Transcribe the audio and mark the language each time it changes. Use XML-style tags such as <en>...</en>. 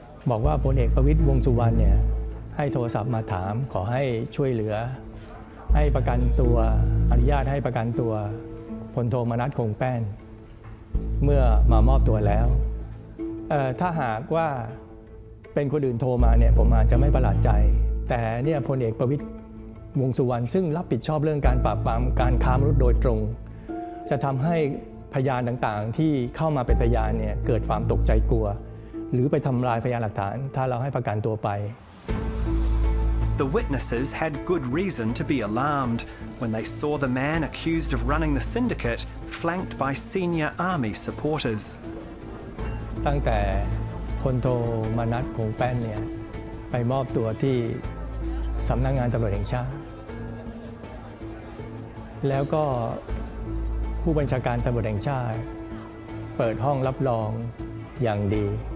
<th>บอกว่าพลเอกประวิตรวงษ์สุวรรณเนี่ยให้โทรศัพท์มาถามขอให้ช่วยเหลือให้ประกันตัวอนุญาตให้ประกันตัวพลโทมนัสคงแป้นเมื่อมามอบตัวแล้ว ถ้าหากว่าเป็นคนอื่นโทรมาเนี่ยผมอาจจะไม่ประหลาดใจแต่เนี่ยพลเอกประวิตรวงษ์สุวรรณซึ่งรับผิดชอบเรื่องการปราบปรามการค้ามนุษย์โดยตรงจะทำให้พยานต่างๆที่เข้ามาเป็นพยานเนี่ยเกิดความตกใจกลัวหรือไปทำลายพยานหลักฐานถ้าเราให้ประกันตัวไป</th> <en>The witnesses had good reason to be alarmed when they saw the man accused of running the syndicate flanked by senior army supporters.</en> <th>ตั้งแต่พลโทมนัสคงแป้นเนี่ยไปมอบตัวที่สำนักงานตำรวจแห่งชาติแล้วก็ผู้บัญชาการตำรวจแห่งชาติเปิดห้องรับรองอย่างดี</th>